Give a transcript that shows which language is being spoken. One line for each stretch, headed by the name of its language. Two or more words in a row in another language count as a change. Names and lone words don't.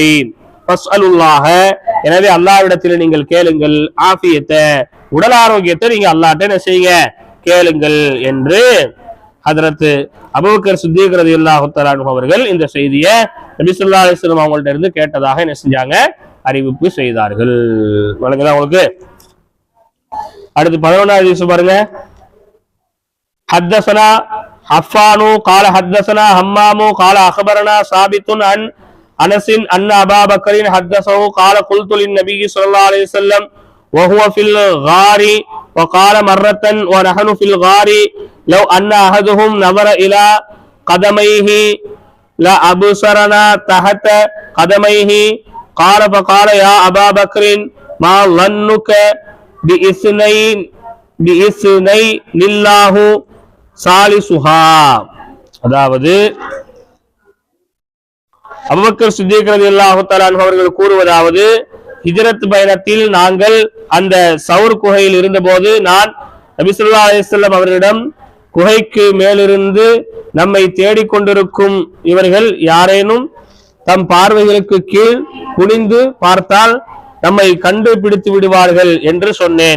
Tamil: ஃபஸ்அலுல்லாஹ எனவே அல்லாஹ்விடத்தில் நீங்கள் கேளுங்கள், ஆஃபியத்தை உடல் ஆரோக்கியத்தை நீங்க அல்லாஹ்ட்ட என்ன செய்யுங்க, கேளுங்கள் என்று ஹஜ்ரத் அபூபக்கர் சித்தீக்
Arabic: رضي الله تعالى عنه
Tamil: அவர்கள் இந்த செய்தியை நபி
Arabic: صلى الله عليه وسلم
Tamil: அவங்கள்ட்ட இருந்து கேட்டதாக என்ன செஞ்சாங்க, அறிவிப்பு செய்தார்கள். வணங்குதா உங்களுக்கு? அடுத்து 11வது ஹதீஸ் பாருங்க.
Arabic: حدثنا عفان قال حدثنا حمام قال اخبرنا ثابت عن انس ان ابا بكر حدثه قال قلت للنبي صلى الله عليه وسلم وهو في الغار وقال مرة ونحن في الغار لو ان احدهم نظر الى قدميه لا ابصرنا تحت قدميه قال فقال يا ابا بكر ما ظنك باثنين لله சாலிசுஹா, அதாவது
Tamil: அபூபக்கர் சித்திக்
Arabic: رضي الله تعالى عنه
Tamil: அவர்கள் கூறுவதாவது, ஹிஜ்ரத் பயணத்தில் நாங்கள் அந்த சவுர் குகையில் இருந்தபோது நான் நபி
Arabic: صلى الله عليه وسلم
Tamil: அவர்களிடம், குகைக்கு மேலிருந்து நம்மை தேடிக்கொண்டிருக்கும் இவர்கள் யாரேனும் தம் பார்வைகளுக்கு கீழ் குனிந்து பார்த்தால் நம்மை கண்டுபிடித்து விடுவார்கள் என்று சொன்னேன்.